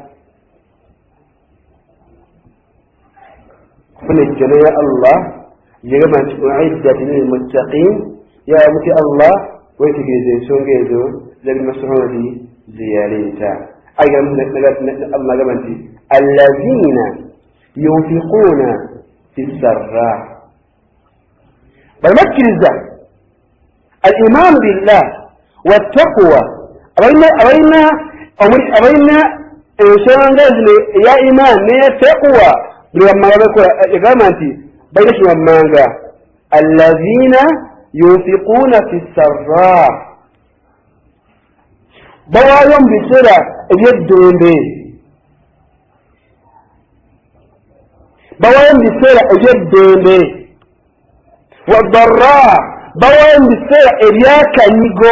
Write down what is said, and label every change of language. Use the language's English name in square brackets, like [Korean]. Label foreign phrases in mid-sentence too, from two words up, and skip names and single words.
[Ganda] kufuna ejjana ya Allah yegamba nti [Arabic] أعدت للمتقين, [Ganda] yamuti Allah wetegereza ensonga ezo zabi Mas'udi zeyaleeta. Allah agamba nti [Arabic] الذين ينفقون في السراء, [Ganda] balibakkiriza [Arabic] الإيمان بالله والتقوى, [Ganda] abalina ensonga zino eya iman neya taqwa buli wammanga bakola. yagamba nti balina kiwammanga [Arabic] الذين ينفقون في السراء, [Ganda] bawaayo mu biseera ebyeddembe, bawaayo mu biseera ebyeddembe, wadarra, bawaayo mu biseera ebyakanyigo.